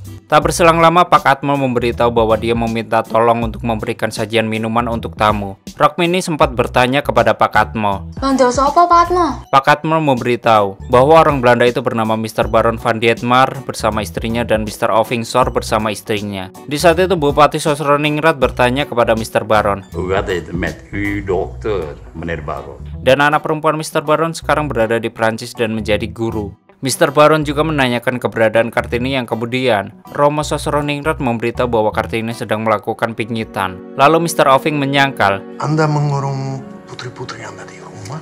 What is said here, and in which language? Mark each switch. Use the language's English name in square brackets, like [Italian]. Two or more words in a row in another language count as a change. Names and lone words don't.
[Indonesian] tak berselang lama Pak Atmo memberitahu bahwa dia meminta tolong untuk memberikan sajian minuman untuk tamu. Rokmini sempat bertanya kepada Pak Atmo. [Javanese] Londo sapa Pak Atmo? [Indonesian] Pak Atmo memberitahu bahwa orang Belanda itu bernama Mr. Baron van Dietmar bersama istrinya dan Mr. Ovingsor bersama istrinya. Di saat itu Bupati Sosroningrat bertanya kepada Mr. Baron. [Dutch] Hoe gaat het met uw dokter, meneer Baron? [Indonesian] Dan anak perempuan Mr. Baron sekarang berada di Prancis dan menjadi guru. Mr. Baron juga menanyakan keberadaan Kartini yang kemudian Romo Sosroningrat memberitahu bahwa Kartini sedang melakukan pingitan. Lalu Mr. Oving menyangkal. Anda mengurung putri-putri Anda di rumah?